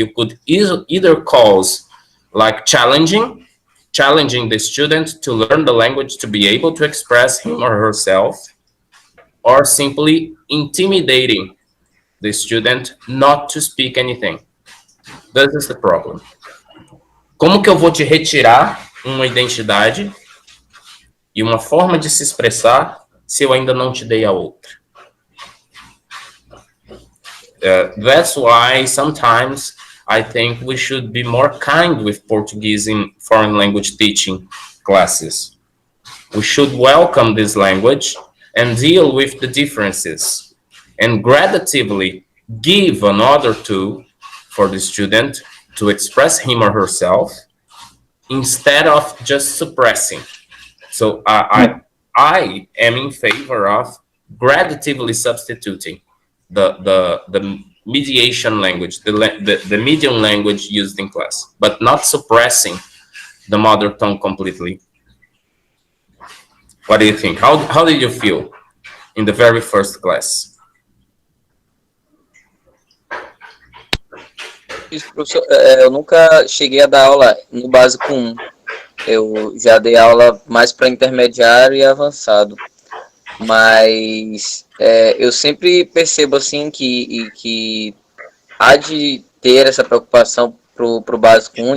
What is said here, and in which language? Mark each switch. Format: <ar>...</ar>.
<en>You could either cause like challenging the student to learn the language to be able to express him or herself, or simply intimidating the student not to speak anything. This is the problem.</en> <pt>Como que eu vou te retirar uma identidade e uma forma de se expressar se eu ainda não te dei a outra?</pt> <en>That's why sometimes I think we should be more kind with Portuguese in foreign language teaching classes. We should welcome this language and deal with the differences and gradually give another tool for the student to express him or herself instead of just suppressing. So I am in favor of gradually substituting the mediation language, the medium language used in class, but not suppressing the mother tongue completely. What do you think? How did you feel in the very first class?</en> <pt>Isso, professor, eu nunca cheguei a dar aula no básico 1. Eu já dei aula mais para intermediário e avançado. Mas eu sempre percebo assim que há de ter essa preocupação pro básico 1.</pt>